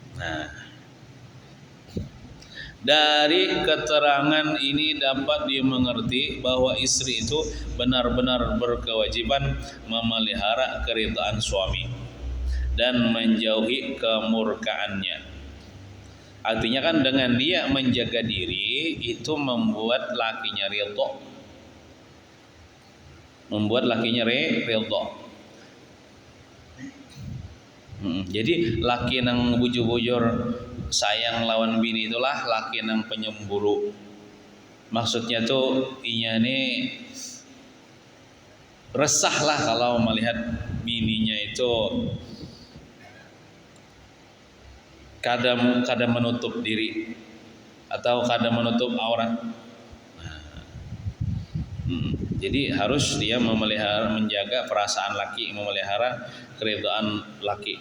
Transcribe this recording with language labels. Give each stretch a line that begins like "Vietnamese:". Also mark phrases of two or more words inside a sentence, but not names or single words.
Indonesian: Nah, Dari keterangan ini dapat dimengerti bahwa istri itu benar-benar berkewajiban memelihara keridhaan suami dan menjauhi kemurkaannya. Artinya kan dengan dia menjaga diri itu membuat lakinya ridho. Ridho.
Banjar: Jadi laki nang bujur-bujur sayang lawan bini itulah laki nang penyemburu.
Indonesian: Maksudnya tuh inya nih resah lah kalau melihat bininya itu kadang menutup diri atau kadang menutup aurat. Jadi harus dia memelihara, menjaga perasaan laki, memelihara keridhaan laki.